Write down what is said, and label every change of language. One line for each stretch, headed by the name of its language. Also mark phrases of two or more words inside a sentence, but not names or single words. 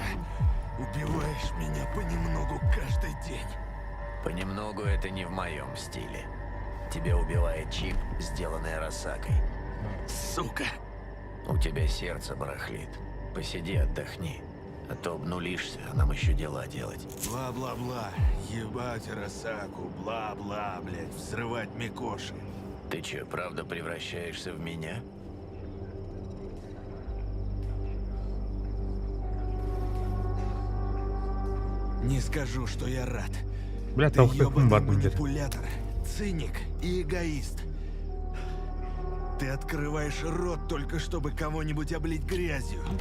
Russian: Убиваешь меня понемногу каждый день. Понемногу это не в моем стиле. Тебя убивает чип, сделанный Арасакой. Сука. У тебя сердце барахлит. Посиди, отдохни. А то обнулишься, а нам еще дела делать. Бла-бла-бла. Ебать Арасаку. Бла-бла, блядь. Взрывать Микоши. Ты че, правда превращаешься в меня? Не скажу, что я рад. Бля, Ты там хоть ёбаный комбат будет. манипулятор, циник и эгоист. Ты открываешь рот только чтобы кого-нибудь облить грязью.